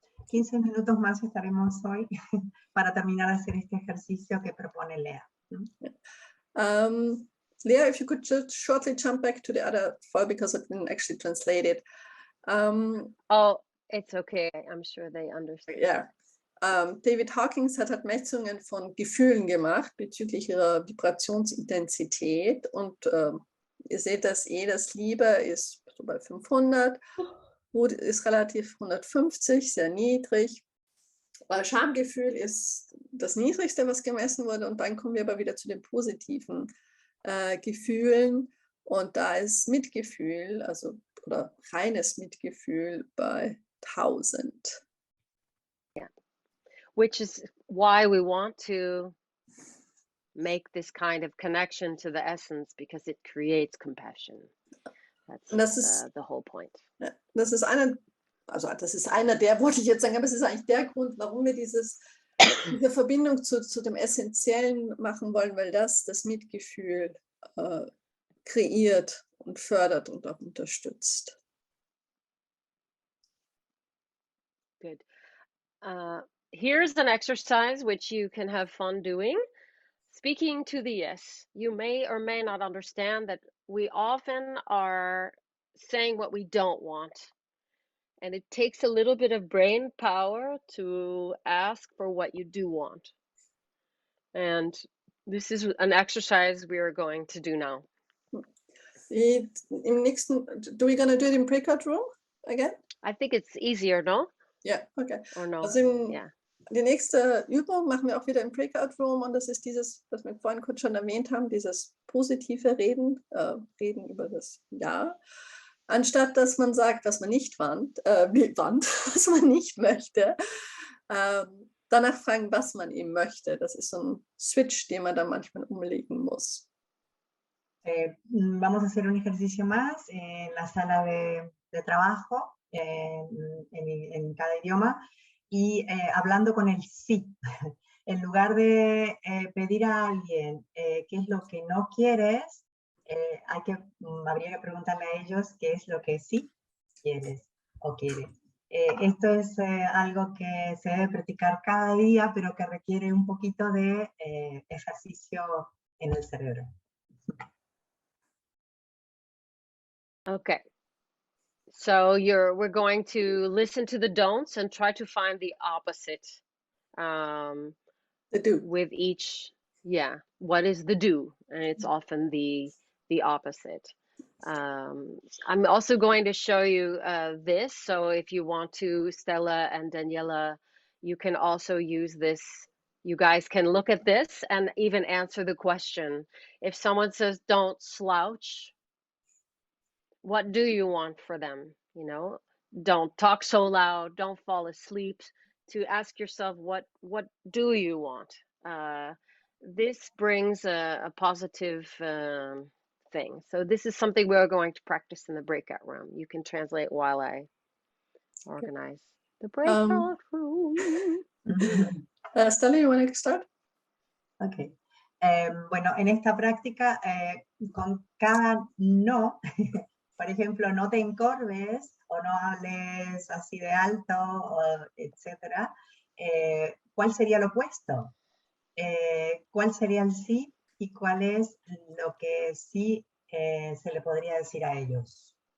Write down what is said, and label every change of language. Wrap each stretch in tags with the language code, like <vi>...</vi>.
<es>15 minutos más estaremos hoy para terminar de hacer este ejercicio que propone Léah.</es> <en>Léah, if you could just shortly jump back to the other file because I didn't actually translate it. Oh, it's okay. I'm sure they understand. Yeah.</en> <de>David Hawkins hat Messungen von Gefühlen gemacht bezüglich ihrer Vibrationsintensität und ihr seht, dass das Liebe ist so bei 500, Wut ist relativ 150, sehr niedrig. Schamgefühl ist das Niedrigste, was gemessen wurde, und dann kommen wir aber wieder zu den positiven Gefühlen, und da ist Mitgefühl, also oder reines Mitgefühl bei 1000.</de> <en>Yeah, which is why we want to make this kind of connection to the essence, because it creates compassion. That's the whole point.</en> <de>Ja, das ist einer der, wollte ich jetzt sagen, aber es ist eigentlich der Grund, warum wir diese Verbindung zu dem Essentiellen machen wollen, weil das Mitgefühl kreiert und fördert und auch unterstützt.</de> <en>Good. Here's an exercise which you can have fun doing. Speaking to the yes. You may or may not understand that we often are saying what we don't want. And it takes a little bit of brain power to ask for what you do want. And this is an exercise we are going to do now.</en> <de>Im nächsten,</de> <en>do we gonna do it in breakout room again? I think it's easier, no?</en> <de>Ja, okay.</de> <en>Or no?</en> <de>Also</de> <en>Yeah.</en> <de>Die nächste Übung machen wir auch wieder im Breakout Room, und das ist dieses, was wir vorhin kurz schon erwähnt haben, dieses positive Reden, Reden über das Ja, anstatt dass man sagt, was man nicht was man nicht möchte, danach fragen, was man eben möchte. Das ist so ein Switch, den man dann manchmal umlegen muss.</de> <es>Vamos a hacer un ejercicio más en la sala de trabajo, en cada idioma, y hablando con el sí. En lugar de pedir a alguien qué es lo que no quieres, habría que preguntarle a ellos qué es lo que sí quieres o quieres. Esto es algo que se debe practicar cada día, pero que requiere un poquito de ejercicio en el cerebro.</es> <en>Okay. So we're going to listen to the don'ts and try to find the opposite. The do. With each, yeah. What is the do? And it's often the opposite. I'm also going to show you this. So if you want to, Stella and Daniela, you can also use this. You guys can look at this and even answer the question. If someone says, don't slouch, what do you want for them? You know, don't talk so loud, don't fall asleep. To ask yourself, what do you want? This brings a positive thing. So this is something we're going to practice in the breakout room. You can translate while I organize the breakout room. Stella, you want to start? Ok.</en> <es>Bueno, en esta práctica, con cada no, por ejemplo, no te encorves o no hables así de alto, etc. ¿Cuál sería lo opuesto? ¿Cuál sería el sí y cuál es lo que sí se le podría decir a ellos?</es>